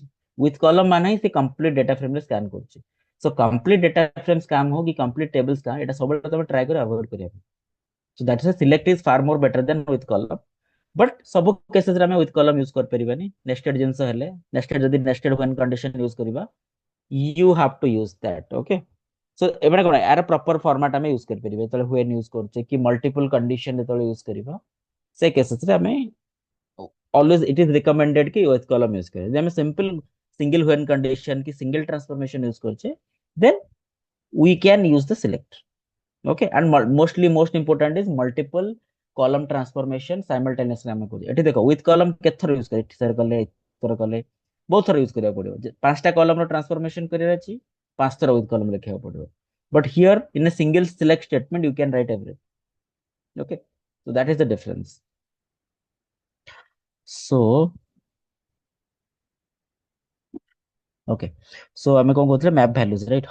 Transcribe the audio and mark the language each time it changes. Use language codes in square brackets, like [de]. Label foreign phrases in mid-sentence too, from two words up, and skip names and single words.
[en] with column [or] ମାନେ ହିଁ ସେ [en] complete data frameରେ scan [or] କରୁଛି। [en] so complete data frame scan [or] ହଉ କି [en] complete table scan, [or] ଏଟା ସବୁବେଳେ ତମେ ଟ୍ରାଏ କରି ଆଭଏଡ କରିବା ପାଇଁ। [en] so that is select is far more better than with column. ବଟ୍ [or] ସବୁ କେସେସରେ ଆମେ [en] with column use କରିପାରିବାନି। [or] ନେଷ୍ଟେଡ ଜିନିଷ ହେଲେ, ନେଷ୍ଟେଡ ଯଦି [en] nested when condition use [or] କରିବା, [en] you have to use that। okay, so [or] ଏମାନେ କଣ ଏହାର [en] proper format [or] ଆମେ ୟୁଜ କରିପାରିବା ଯେତେବେଳେ [en] when use [or] କରୁଛେ କି [en] multiple condition [or] ଯେତେବେଳେ ୟୁଜ କରିବା, ସେ କେସେସରେ ଆମେ [en] always it is recommended [or] କି [en] with column use [or] କରିବା। ଯଦି ଆମେ [en] simple single when condition [or] କି [en] single transformation use [or] କରୁଛେ, [en] then we can use the select। okay, and most important is multiple column transformation simultaneously [or] ଆମେ କରୁଛେ। ଏଠି ଦେଖ [en] with column [or] କେତେ ଥର ୟୁଜ କରେ, ଏଠି ଥର କଲେ, ଥର କଲେ, ବହୁତ ଥର ୟୁଜ କରିବାକୁ ପଡିବ। ପାଞ୍ଚଟା କଲମର ଟ୍ରାନ୍ସଫର୍ମେସନ କରିବାର ଅଛି, 5 ଥର [en] with column [or] ଲେଖିବାକୁ ପଡିବ। [en] but here in a single select statement you can write everything. okay, so that is the difference। so okay, so [or] ଆମେ କଣ କହୁଥିଲେ [en] map values right.